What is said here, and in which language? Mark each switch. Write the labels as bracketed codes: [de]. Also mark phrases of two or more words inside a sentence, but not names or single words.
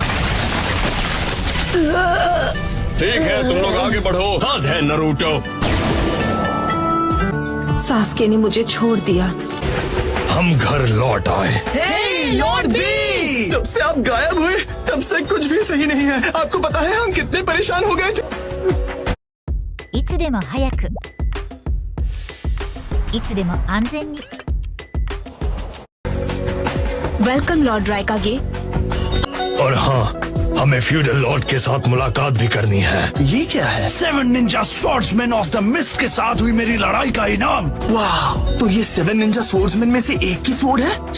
[hi] ठीक है, तुम लोग आगे बढ़ो। हाथ है नरूटो। सास्के ने मुझे छोड़ दिया। हम घर लौट आए। लॉर्ड बी, तब से आप गायब हुए, तब से कुछ भी सही नहीं है। आपको पता है हम कितने परेशान हो गए थे। [ja] いつでも早く、いつでも安全に。 [hi] वेलकम लॉर्ड रायकागे। और हाँ, हमें [en] feudal lord [hi] के साथ मुलाकात भी करनी है। ये क्या है? 7 निंजा स्वॉर्ड्समैन ऑफ द मिस्ट के साथ हुई मेरी लड़ाई का इनाम। वाह, तो ये 7 निंजा स्वॉर्ड्समैन में से एक की स्वॉर्ड है?